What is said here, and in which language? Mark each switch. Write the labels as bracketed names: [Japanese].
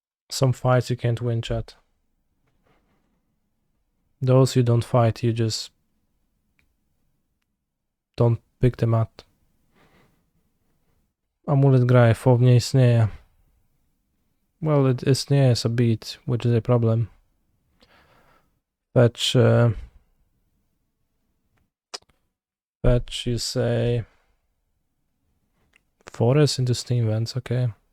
[English] Some fights you can't win, chat. Those you don't fight, you just don't pick them up. [Polish] Amulet gra FO nie istnieje. [English] Well, it [Polish] istnieje [English] as a beat, which is a problem. Fetch, you say, Forest into Steam Vents, okay.